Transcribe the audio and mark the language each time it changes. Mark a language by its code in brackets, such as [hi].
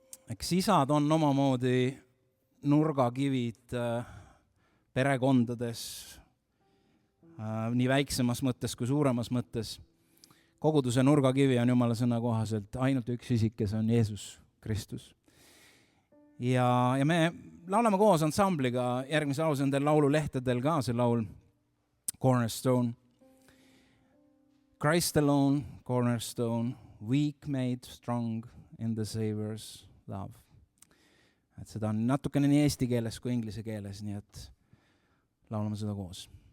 [et] Eks isad on omamoodi nurgakivid perekondades, nii väiksemas mõttes kui suuremas mõttes. Koguduse nurgakivi on Jumala sõna kohaselt ainult üks isik, kes on Jeesus Kristus. Ja me laulame koos ansambliga, järgmise lause on teil laululehtedel ka see laul Cornerstone. [en] Christ alone, cornerstone, weak made strong in the Savior's love. [et] Et seda on natukene nii eesti keeles kui inglise keeles, nii et laulame seda koos.